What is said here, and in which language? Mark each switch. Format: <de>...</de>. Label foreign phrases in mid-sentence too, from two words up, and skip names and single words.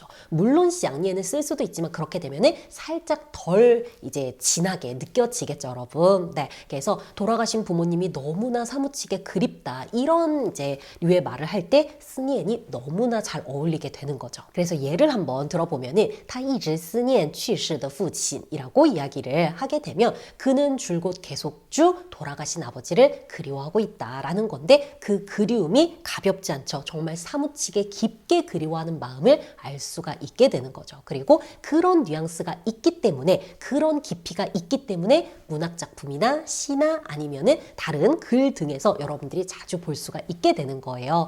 <ko>물론 시앙니엔을 쓸 수도 있지만 그렇게 되면은 살짝 덜 이제 진하게 느껴지겠죠, 여러분. 네, 그래서 돌아가신 부모님이 너무나 사무치게 그립다 이런 이제 류의 말을 할 때 스니엔이 너무나 잘 어울리게 되는 거죠. 그래서 예를 한번 들어보면은</ko> <zh>他一直思念去世的父亲</zh> <ko>이라고 이야기를 하게 되면 그는 줄곧 계속주 돌아가신 아버지를 그리워하고 있다라는 건데 그 그리움이 가볍지 않죠. 정말 사무치게 깊게 그리워하는 마음을 알 수가 있게 되는 거죠. 그리고 그런 뉘앙스가 있기 때문에 그런 깊이가 있기 때문에 문학작품이나 시나 아니면은 다른 글 등에서 여러분들이 자주 볼 수가 있게 되는 거예요.</ko>